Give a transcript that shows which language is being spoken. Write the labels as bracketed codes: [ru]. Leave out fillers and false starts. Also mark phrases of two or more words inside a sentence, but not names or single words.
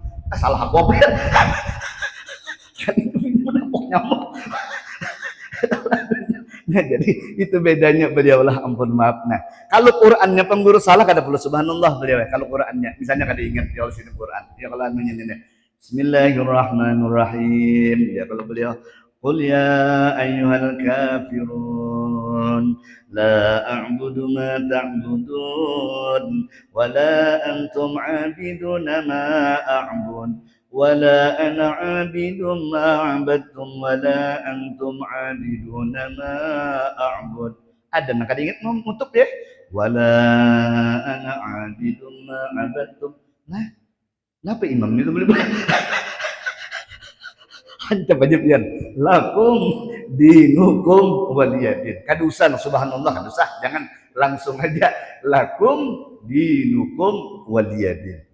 [bjn] Salah apa ya? Kan itu menapuk nyamuk. Nah jadi itu bedanya beliau lah ampun maaf. Nah kalau Qurannya pengguru salah kada perlu subhanallah beliau. Kalau Qurannya misalnya kada ingat ya sini Quran ya kalau anunya ini. [ar] بسم الله الرحمن الرحيم [bjn] ya kalau beliau [ar] قل يا أيها الكافرون لا أعبد ما تعبدون ولا أنتم عابدون ما أعبد ولا أنا عابد ما عبدتم ولا أنتم عابدون ما أعبد wa la ana 'abidun ma 'abadtum wa la antum 'abiduna ma a'bud. [bjn] Ada nak kada ingat nutup ya? [ar] ولا أنا عابد ما عبدتم. [bjn] Nah, kenapa imam itu boleh hancap aja pian [ar] لكم دينكم ولي دين [bjn] kadusan subhanallah kadusan jangan langsung aja [ar] لكم دينكم ولي دين.